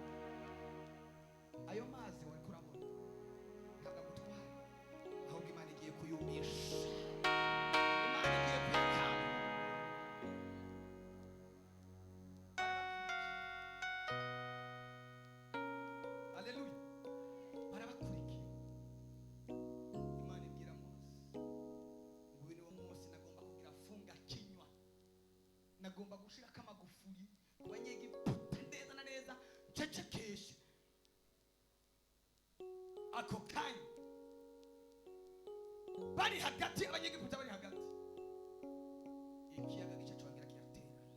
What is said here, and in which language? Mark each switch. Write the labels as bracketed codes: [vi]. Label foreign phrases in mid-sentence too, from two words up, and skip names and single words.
[rn] Ayo mazi wari kurabona ntabwo agutwara, ahubwo Imana igiye kuyumisha, Imana igiye kuyakama. Haleluya, barabakurikiye. Imana ibwira Mose ngo uyu niwo munsi nagomba kugira [sw] funga kinywa, [rn] nagomba gushirako amagufuri ku banyegiputa neza na neza, ncecekeshe. Ako kanya bari hagati, abanyegiputa bari hagati, ikiyaga gica congera kiraterana.